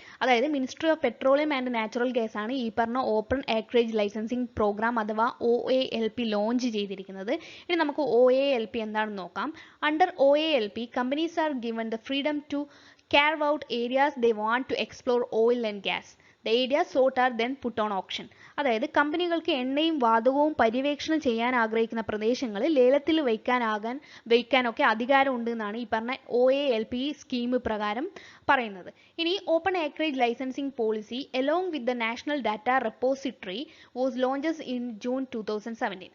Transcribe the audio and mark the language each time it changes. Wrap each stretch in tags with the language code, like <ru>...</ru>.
<ml>അതായത് ministry of petroleum and natural gas ആണ് ഈ പറഞ്ഞ ഓപ്പൺ ആക്രേജ് ലൈസൻസിങ് പ്രോഗ്രാം അഥവാ OALP ലോഞ്ച് ചെയ്തിരിക്കുന്നത്. ഇനി നമുക്ക് OALP എന്താണെന്ന് നോക്കാം.</ml> <en>Under OALP companies are given the freedom to carve out areas they want to explore oil and gas. The areas sought are then put on auction.</en> <ml>അതായത് കമ്പനികൾക്ക് എണ്ണയും വാതകവും പര്യവേക്ഷണം ചെയ്യാൻ ആഗ്രഹിക്കുന്ന പ്രദേശങ്ങൾ ലേലത്തിൽ വയ്ക്കാനൊക്കെ അധികാരമുണ്ട് എന്നാണ് ഈ പറഞ്ഞ OALP സ്കീം പ്രകാരം പറയുന്നത്.</ml> <en>ഇനി open acreage licensing policy along with the national data repository was launches in June 2017.</en>